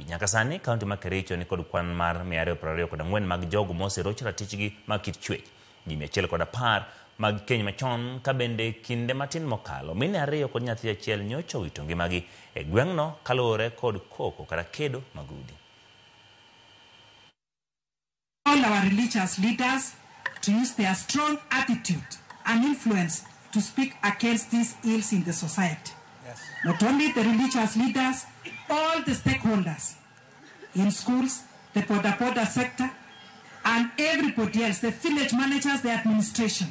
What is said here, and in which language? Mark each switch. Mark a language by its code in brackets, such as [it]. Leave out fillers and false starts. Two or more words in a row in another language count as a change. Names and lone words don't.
[luo] Nyaka sani kaunti ma Kericho ni kod kwan mar 224 mag jogo moserocho ratichgi mag Kichwech. Ji 110 mag keny machon ka bende kinde matin mokalo mine 2 kod nyathi achiel nyocha owito ngimagi e gweng'no kaluwore kod koko kata kedo mag udi. [en] All our religious leaders to use their strong attitude and influence to speak against these ills in the society. Yes. Not only the religious leaders, all the stakeholders in schools, the border sector, and everybody else, the village managers, the administration.